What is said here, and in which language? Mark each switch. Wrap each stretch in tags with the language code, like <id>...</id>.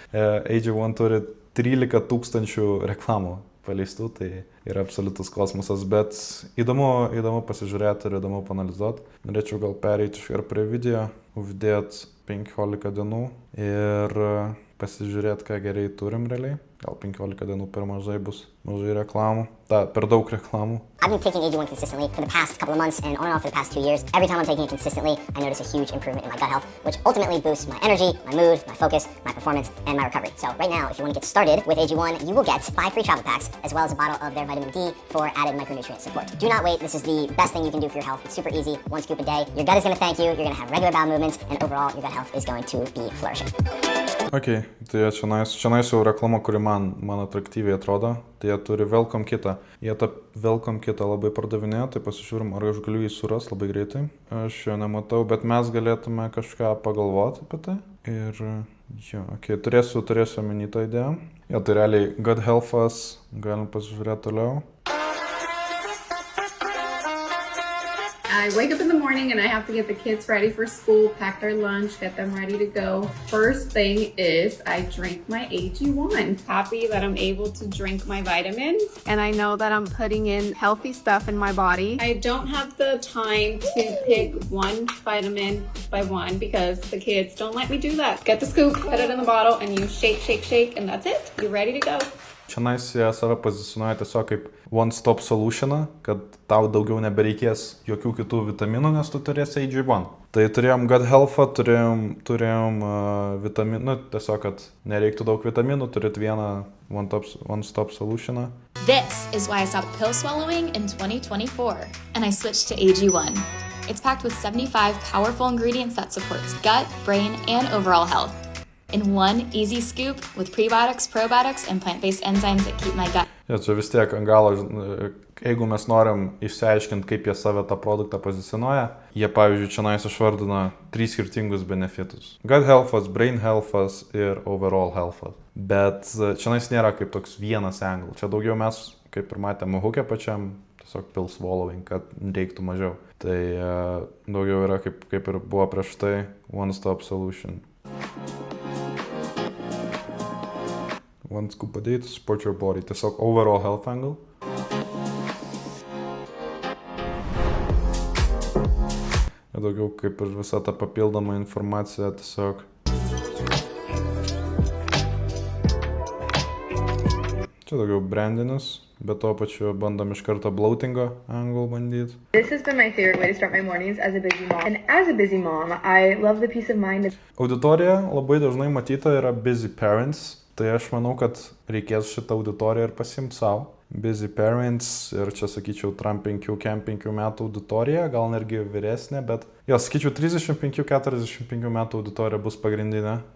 <lt>AG1 turi 13 000 reklamų paleistų, tai yra absoliutus kosmosas, bet įdomu pasižiūrėti ir įdomu panalizuoti. Norėčiau gal pereiti ir prie video, uždėti 15 dienų ir pasižiūrėti, ką gerai turim realiai. Gal 15 dienų per mažai bus, mažai reklamų, per daug reklamų.</lt> <en>I've been taking AG1 consistently for the past couple of months and on and off for the past 2 years. Every time I'm taking it consistently, I notice a huge improvement in my gut health, which ultimately boosts my energy, my mood, my focus, my performance, and my recovery. So right now, if you want to get started with AG1, you will get 5 free travel packs, as well as a bottle of their vitamin D for added micronutrient support. Do not wait. This is the best thing you can do for your health. It's super easy. 1 scoop a day. Your gut is going to thank you. You're going to have regular bowel movements, and overall, your gut health is going to be flourishing.</en> <lt>Ok, tai čionais jau reklama, kuri man atraktyviai atrodo, tai jie turi welcome kitą. Jie tą welcome kitą labai pardavinėjo, tai pasižiūrim, ar aš galiu jį suras labai greitai. Aš jo nematau, bet mes galėtume kažką pagalvoti apie tai. Ir jo, ok, turėsiu omeny tą idėją. Jo, tai realiai gut health'as, galim pasižiūrėti toliau.</lt> <en>I wake up in the morning and I have to get the kids ready for school, pack their lunch, get them ready to go. First thing is I drink my AG1. Happy that I'm able to drink my vitamins and I know that I'm putting in healthy stuff in my body. I don't have the time to pick one vitamin by one because the kids don't let me do that. Get the scoop, put it in the bottle and you shake and that's it. You're ready to go.</en> <lt>Čionais jie save pozicionuoja tiesiog kaip one-stop solutioną, kad tau daugiau nebereikės jokių kitų vitaminų, nes tu turėsi AG1. Tai turėjom gut health'ą, turėjom vitaminų, tiesiog, kad nereiktų daug vitaminų, turit vieną one-stop solutioną.</lt> <en>This is why I stopped pill swallowing in 2024 and I switched to AG1. It's packed with 75 powerful ingredients that supports gut, brain, and overall health. In one easy scoop with prebiotics, probiotics, and plant-based enzymes that keep my gut.</en> <lt>Ja, čia vis tiek ant galo, jeigu mes norim išsiaiškinti, kaip jie save tą produktą pozicionuoja, jie, pavyzdžiui, čionais išvardina 3 skirtingus benefitus. Gut health'as, brain health'as ir overall health'as. Bet čionais nėra kaip toks vienas angle. Čia daugiau mes, kaip ir matėme hook'e pačiam, tiesiog</lt> <en>pill swallowing,</en> <lt>kad reiktų mažiau. Tai daugiau yra kaip ir buvo prieš tai one-stop solution.</lt> <en>One scoop a day to support your body.</en> <lt>Tiesiog overall health angle. Ir daugiau kaip ir visa ta papildoma informacija tiesiog. Čia daugiau brandinis, bet to pačiu bandom iš karto bloatingo angle bandyti.</lt> <en>This has been my favorite way to start my mornings as a busy mom. And as a busy mom, I love the peace of mind.</en> <lt>Auditorija labai dažnai matyta yra busy parents. Tai aš manau, kad reikės šitą auditoriją ir pasimti savo. Busy parents ir čia sakyčiau Trump 5 metų auditorija, gal netgi vyresnė, bet jo, sakyčiau 35-45 metų auditorija bus pagrindinė.</lt>